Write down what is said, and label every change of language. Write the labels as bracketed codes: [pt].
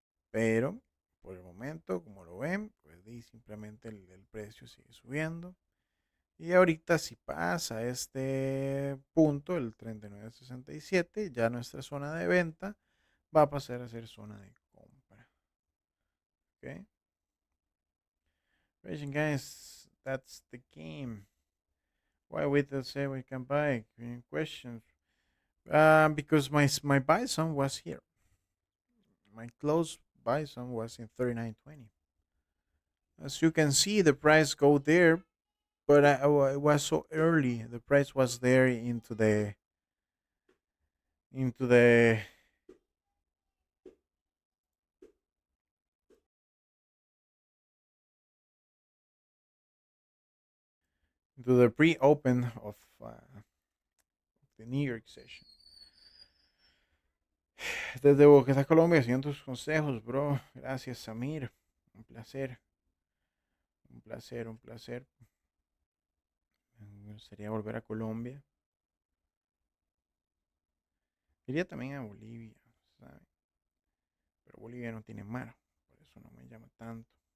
[es] Pero por el momento, como lo ven, pues simplemente el precio sigue subiendo. Y ahorita si pasa este punto, el 39.67, ya nuestra zona de venta va a pasar a ser zona de compra. [en] Okay. Raging guys, that's the game. Why wait to say we can buy? Any questions? Because my buy zone was here. My close buy zone was in 39.20. As you can see, the price go there, but it was so early. The price was there into the into the pre-open of the New York session. [es] Desde Bogotá, Colombia, siguiendo tus consejos, bro. Gracias, Samir. Un placer, un placer, un placer. Me gustaría volver a Colombia. Iría también a Bolivia, ¿sabe? Pero Bolivia no tiene mar, por eso no me llama tanto.